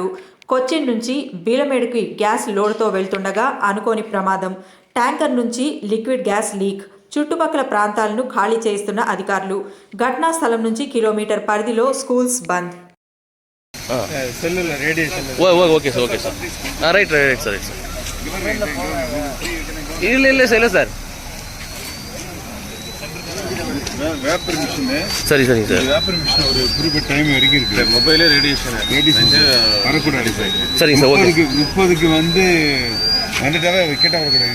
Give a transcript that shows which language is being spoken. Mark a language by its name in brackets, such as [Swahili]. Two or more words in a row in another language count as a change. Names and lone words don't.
[Telugu] కొచ్చిన్ నుంచి బీలమేడుకి గ్యాస్ లోడ్తో వెళ్తుండగా అనుకోని ప్రమాదం. ట్యాంకర్ నుంచి లిక్విడ్ గ్యాస్ లీక్. చుట్టుపక్కల ప్రాంతాలను ఖాళీ చేయిస్తున్న అధికారులు. ఘటనా స్థలం నుంచి కిలోమీటర్ పరిధిలో స్కూల్స్ బంద్. [English] okay sir right sir [Kannada] ಇಲ್ಲ ಸರ್ [English] vapour machine [Tamil] சரி சார் [English] vapour machine [Tamil] ஒரு குறிப்பிட்ட டைம் வரைக்கும் இருக்கு. [English] mobile radiation [Tamil] வரக்கூடாது சார். சரிங்க சார். ஓகே 30க்கு வந்துட்டாவே விக்கெட் வரக்கூடாது.